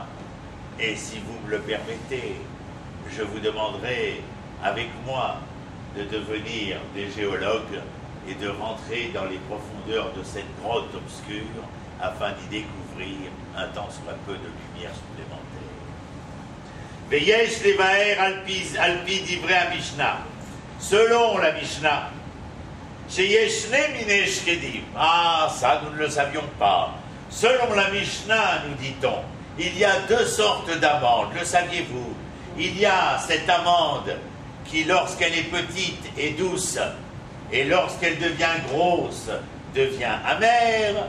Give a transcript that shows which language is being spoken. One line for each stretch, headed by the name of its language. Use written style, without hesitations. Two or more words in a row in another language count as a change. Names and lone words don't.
French: Et si vous me le permettez, je vous demanderai avec moi de devenir des géologues et de rentrer dans les profondeurs de cette grotte obscure afin d'y découvrir un tant soit peu de lumière supplémentaire.
Hebrew: ויש לבאר על פי דברי משנה.
French: Selon la Mishnah,
Hebrew: שיש שני מיני שקדים.
French: Ah, ça nous ne le savions pas. Selon la Mishnah, nous dit-on, il y a deux sortes d'amandes. Le saviez-vous? Il y a cette amande qui, lorsqu'elle est petite, est douce, et lorsqu'elle devient grosse, devient amère.